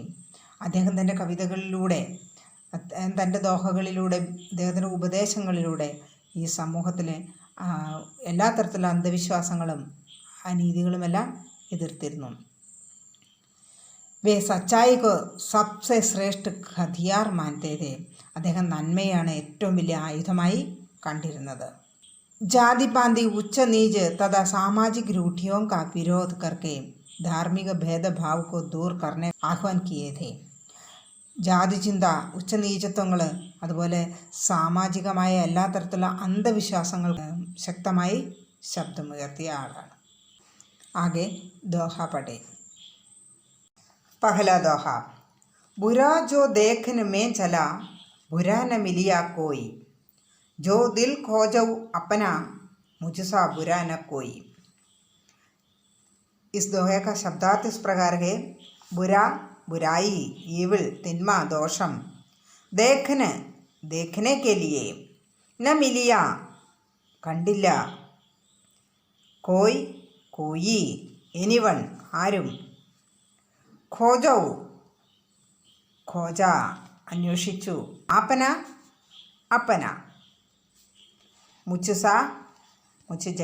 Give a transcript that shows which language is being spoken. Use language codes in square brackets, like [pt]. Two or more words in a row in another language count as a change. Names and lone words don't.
[ml] അദ്ദേഹം തൻ്റെ കവിതകളിലൂടെ, തൻ്റെ ദോഹകളിലൂടെ, അദ്ദേഹത്തിൻ്റെ ഉപദേശങ്ങളിലൂടെ ഈ സമൂഹത്തിലെ എല്ലാ തരത്തിലുള്ള അന്ധവിശ്വാസങ്ങളും അനീതികളുമെല്ലാം എതിർത്തിരുന്നു. [hi] वे सच्चाई को सबसे श्रेष्ठ हथियार मानते थे. [ml] അദ്ദേഹം നന്മയാണ് ഏറ്റവും വലിയ ആയുധമായി കണ്ടിരുന്നത്. [hi] जातिपाँति ऊँच नीच तथा सामाजिक रूढ़ियों का विरोध करके धार्मिक भेदभाव को दूर करने आह्वान किए थे. [ml] ജാതിചിന്ത, ഉച്ചനീചത്വങ്ങൾ, അതുപോലെ സാമാജികമായ എല്ലാ തരത്തിലുള്ള അന്ധവിശ്വാസങ്ങൾ ശക്തമായി ശബ്ദമുയർത്തിയ ആളാണ്. [hi] आगे दोहा पढ़ें. पहला दोहा. बुरा जो देखन मैं चला बुरा न मिलिया कोई. जो दिल खोजऊ अपना मुझसा बुरा न कोई. इस दोहे का शब्दार्थ इस प्रकार है: बुरा बुराई, ईविल [ml] തിന്മ ദോഷം, [hi] देखने देखने के लिए, न मिलिया കണ്ടില്ല, कोई कोई एनीवन ആരും, खोजऊ खोജ അന്വേഷിച്ചു, आपना अपना, मुझसा मुझ जैसा.